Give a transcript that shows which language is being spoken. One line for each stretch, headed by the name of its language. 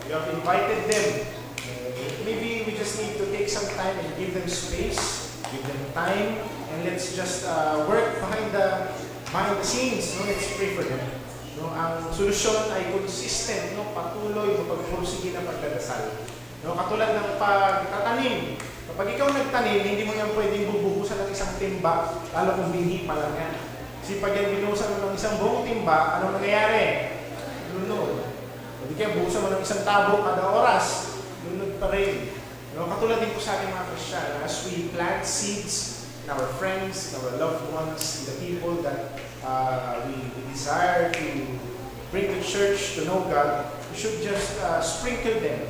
English: You have invited them. Maybe we just need to take some time and give them space, give them time, and let's just work behind the scenes. No? Let's pray for them. No?
Filipino: Ang solusyon ay consistent, no? Patuloy na pagpursige ng pagdadasal. No? Katulad ng pagtatanim. Kapag ikaw nagtanim, hindi mo yan pwedeng bubuhusan ng isang timba, lalo kung binhi pa lang yan. Kasi pag yan binuhusan mo ng isang buong timba, anong nangyayari? Lunod. Hindi kaya buhusan mo ng isang tabo kada oras, lunod pa rin. No? Katulad din po sa ating mga Kristiyano,
English: as we plant seeds in our friends, in our loved ones, in the people that we desire to bring to church to know God, we should just sprinkle them.